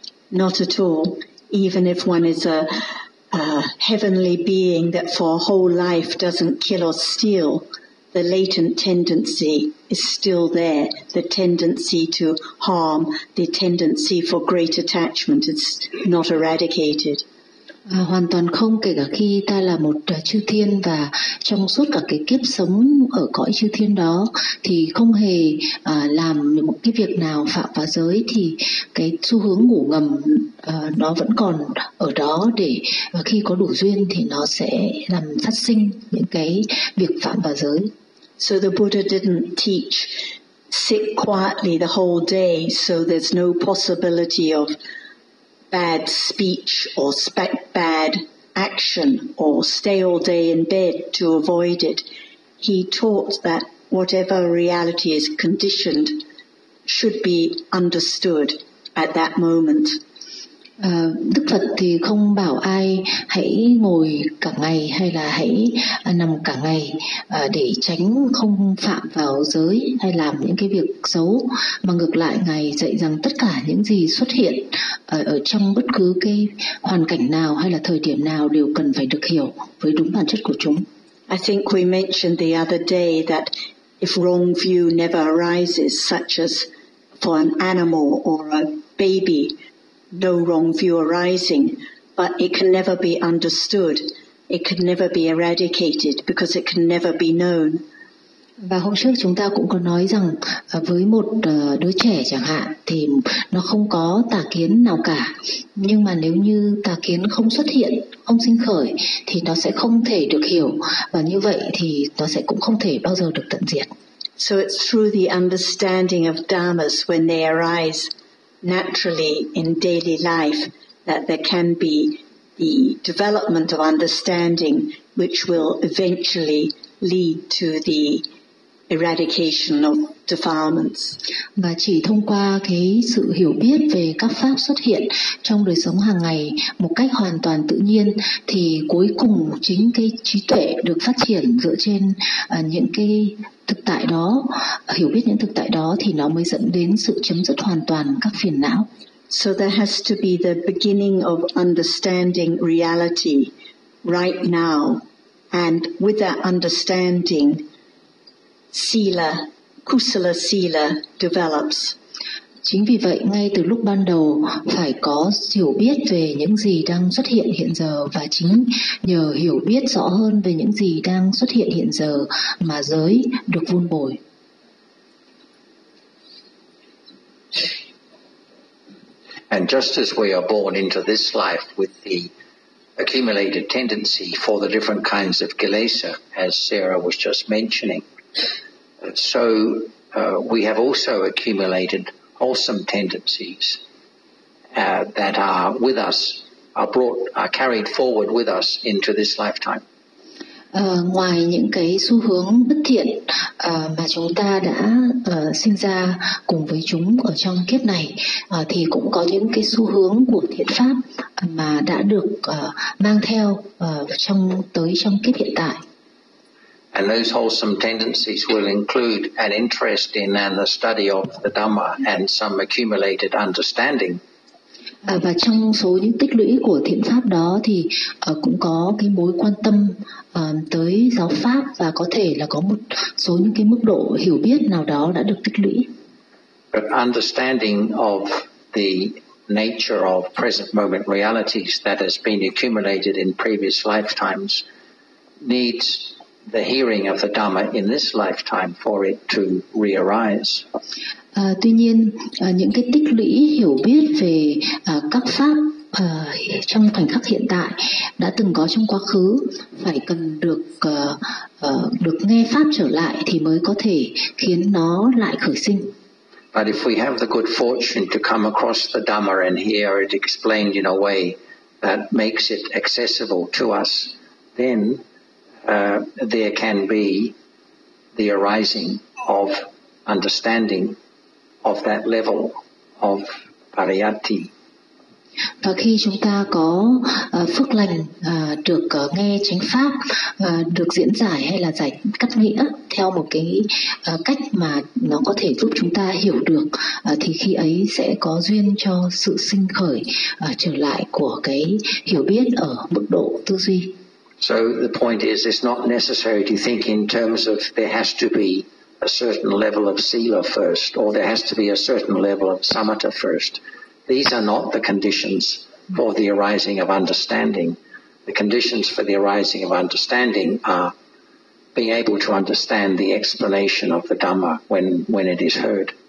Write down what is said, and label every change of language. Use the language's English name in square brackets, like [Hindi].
[English] Not at all. Even if one is a heavenly being that for a whole life doesn't kill or steal, the latent tendency is still there. The tendency to harm, the tendency for great attachment, it's not eradicated. [Vietnamese] Hoàn toàn không, kể cả khi ta là một chư thiên và trong suốt cả cái kiếp sống ở cõi chư thiên đó thì không hề làm một cái việc nào phạm vào giới thì cái xu hướng ngủ ngầm nó vẫn còn ở đó để khi có đủ duyên thì nó sẽ làm phát sinh những cái việc phạm vào giới. [English] So the Buddha didn't teach sit quietly the whole day, so there's no possibility of bad speech or bad action or stay all day in bed to avoid it. He taught that whatever reality is conditioned should be understood at that moment. [Vietnamese] Đức Phật thì không bảo ai hãy ngồi cả ngày hay là hãy nằm cả ngày để tránh không phạm vào giới hay làm những cái việc xấu, mà ngược lại Ngài dạy rằng tất cả những gì xuất hiện ở trong bất cứ cái hoàn cảnh nào hay là thời điểm nào đều cần phải được hiểu với đúng bản chất của chúng. [English] I think we mentioned the other day that if wrong view never arises, such as for an animal or a baby, no wrong view arising, but it can never be understood, it can never be eradicated because it can never be known. [Vietnamese] Và hôm trước chúng ta cũng có nói rằng với một đứa trẻ chẳng hạn thì nó không có tà kiến nào cả, nhưng mà nếu như tà kiến không xuất hiện, không sinh khởi thì nó sẽ không thể được hiểu, và như vậy thì nó sẽ cũng không thể bao giờ được tận diệt. [English] So it's through the understanding of dhammas when they arise naturally in daily life that there can be the development of understanding which will eventually lead to the eradication of defilements. [Vietnamese] Và chỉ thông qua cái sự hiểu biết về các pháp xuất hiện trong đời sống hàng ngày một cách hoàn toàn tự nhiên thì cuối cùng chính cái trí tuệ được phát triển dựa trên những cái thực tại đó, hiểu biết những thực tại đó thì nó mới dẫn đến sự chấm dứt hoàn toàn các phiền não. [English] So there has to be the beginning of understanding reality right now, and with that understanding sila, kusala sila develops. [Vietnamese] Chính vì vậy ngay từ lúc ban đầu phải có hiểu biết về những gì đang xuất hiện hiện giờ, và chính nhờ hiểu biết rõ hơn về những gì đang xuất hiện hiện giờ mà giới được vun bồi. [English] And just as we are born into this life with the accumulated tendency for the different kinds of kilesa, as Sarah was just mentioning, so we have also accumulated wholesome tendencies that are with us, are brought, are carried forward with us into this lifetime. [Vietnamese] Ngoài những cái xu hướng bất thiện mà chúng ta đã sinh ra cùng với chúng ở trong kiếp này, thì cũng có những cái xu hướng của thiện pháp mà đã được mang theo trong kiếp hiện tại. [English] And those wholesome tendencies will include an interest in and the study of the Dhamma and some accumulated understanding. [Vietnamese] À, và trong số những tích lũy của thiện pháp đó thì cũng có cái mối quan tâm tới giáo pháp và có thể là có một số những cái mức độ hiểu biết nào đó đã được tích lũy. [English] But understanding of the nature of present moment realities that has been accumulated in previous lifetimes needs the hearing of the Dhamma in this lifetime for it to rearise. [Vietnamese] Tuy nhiên, những cái tích lũy hiểu biết về các pháp trong khoảnh khắc hiện tại đã từng có trong quá khứ phải cần được được nghe pháp trở lại thì mới có thể khiến nó lại khởi sinh. [English] But if we have the good fortune to come across the Dhamma and hear it explained in a way that makes it accessible to us, then there can be the arising of understanding of that level of pariyatti. [Vietnamese] Và khi chúng ta có phước lành được nghe chánh pháp, được diễn giải hay là giải cắt nghĩa theo một cái cách mà nó có thể giúp chúng ta hiểu được, thì khi ấy sẽ có duyên cho sự sinh khởi trở lại của cái hiểu biết ở mức độ tư duy. [English] So the point is, it's not necessary to think in terms of there has to be a certain level of sila first, or there has to be a certain level of samatha first. These are not the conditions for the arising of understanding. The conditions for the arising of understanding are being able to understand the explanation of the Dhamma when it is heard.